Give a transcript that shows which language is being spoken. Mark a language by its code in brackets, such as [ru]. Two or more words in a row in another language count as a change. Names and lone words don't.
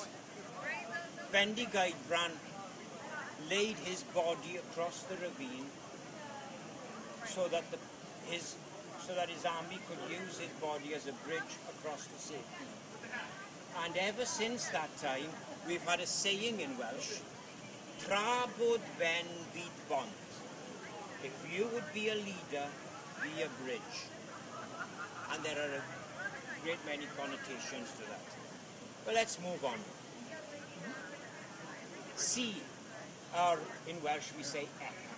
[en] Bendigeidfran laid his body across the ravine so that his army could use his body as a bridge across to safety. And ever since that time, we've had a saying in Welsh, [cy] Tra bod ben byd bont. [en] If you would be a leader, be a bridge. And there are a great many connotations to that. But let's move on. C, or in Welsh we say ek.